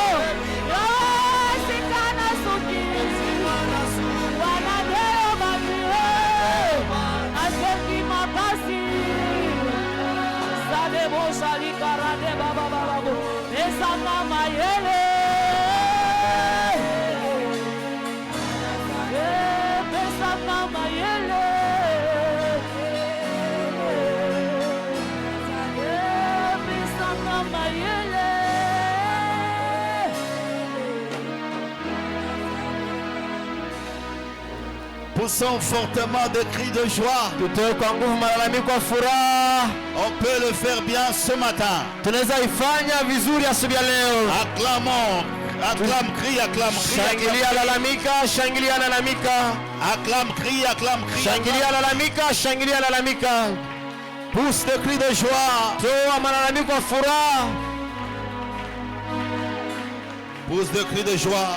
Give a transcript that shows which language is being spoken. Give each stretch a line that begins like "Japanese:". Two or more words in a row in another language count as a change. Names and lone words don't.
French: sikana suki, wanandeo batie, asengi makasi, sadebo shalikarade baba bababo, besanga mayele, besanga mayele, besanga mayele. Poussons fortement des cris de joie.
Swahili: tutoe kwa nguvu malalamiko kwa furaha.
French: On peut le faire bien ce matin.
Swahili: Tunaweza ifanya vizuri asubuhi ya leo.
French: Acclamons. Acclame, crie, acclame, crie.
Swahili: Shangilia, lalamika, shangilia, lalamika.
French: Acclame, crie, acclame, crie.
Swahili: Shangilia, lalamika, shangilia, lalamika.
French: Pousse des cris de joie.
Swahili: Toa malalamiko kwa furaha.
French: Pousse des cris de joie.